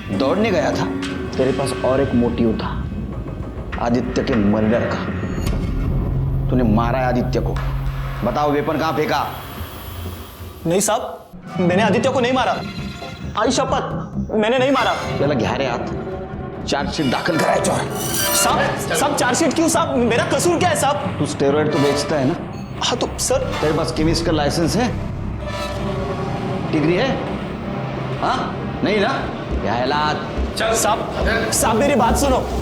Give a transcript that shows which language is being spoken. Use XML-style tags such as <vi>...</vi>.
<hi>दौड़ने गया था? तेरे पास और एक मोटिव था, आदित्य के मर्डर का। तूने मारा है आदित्य को, बताओ वेपन कहाँ फेंका? नहीं साहब, मैंने आदित्य को नहीं मारा,</hi> <mr>आई शपथ</mr> <hi>मैंने नहीं मारा।</hi> <mr>त्याला घ्या रे हात, चार्जशीट दाखल करायचो।</mr> <hi>साहब चार्जशीट क्यों साहब, मेरा कसूर क्या है साहब? तू स्टेरॉइड तो बेचता है ना? हाँ तो सर तेरे पास केमिस्ट का लाइसेंस है, डिग्री है? हाँ नहीं ना? साहब मेरी बात सुनो।</hi>